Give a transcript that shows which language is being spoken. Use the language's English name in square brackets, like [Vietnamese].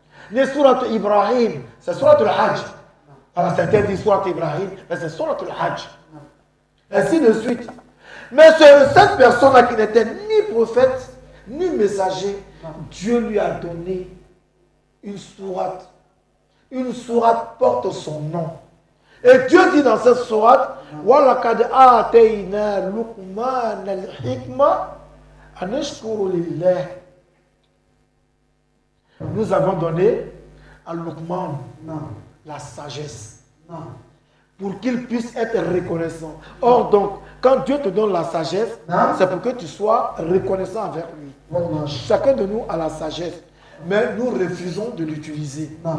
[French] Les sourates Ibrahim, c'est sourate al-Hajj. Alors certains disent sourate Ibrahim, mais c'est sourate al-Hajj. Ainsi de suite. Mais cette personne-là qui n'était ni prophète, ni messager, Dieu lui a donné une sourate. Une sourate porte son nom. Et Dieu dit dans cette sourate, [Arabic] وَلَقَدْ آتَيْنَا لُقْمَانَ الْحِكْمَةَ أَنِ اشْكُرْ لِلَّهِ. [French] Nous avons donné à Luqman la sagesse pour qu'il puisse être reconnaissant. Or donc, quand Dieu te donne la sagesse, c'est pour que tu sois reconnaissant envers lui. Chacun de nous a la sagesse, mais nous refusons de l'utiliser.